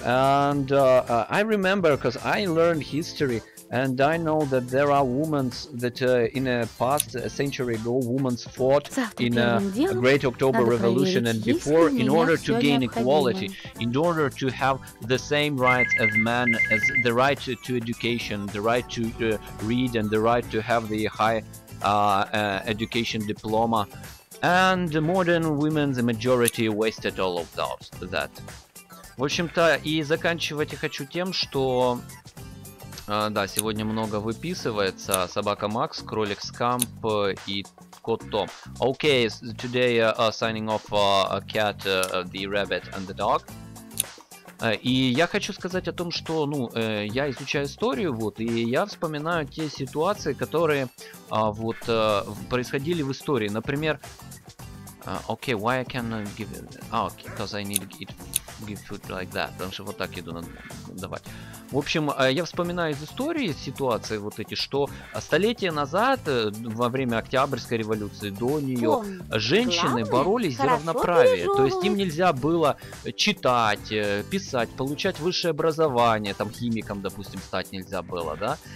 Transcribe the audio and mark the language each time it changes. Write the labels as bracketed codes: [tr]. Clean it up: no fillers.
[en] And I remember, because I learned history, and I know that there are women that in a past a century ago, women fought in a great October Revolution, and before, in order to gain equality, in order to have the same rights as men, as the right to education, the right to read, and the right to have the high education diploma, and the modern women, the majority wasted all of that. [ru] В общем-то, и заканчивать я хочу тем, что да, сегодня много выписывается. Собака Макс, кролик Скамп и кот Том. [en] Okay, today signing off cat, the rabbit and the dog. [ru] И я хочу сказать о том, что, ну, я изучаю историю, вот, и я вспоминаю те ситуации, которые вот происходили в истории. Например, [en] okay, why I cannot give it? Okay, because I need to give food like that. [ru] Потому что вот так еду надо давать. В общем, я вспоминаю из истории ситуации вот эти, что столетия назад, во время Октябрьской революции, до нее, женщины боролись за равноправие. То есть им нельзя было читать, писать, получать высшее образование, там химиком, допустим, стать нельзя было, да?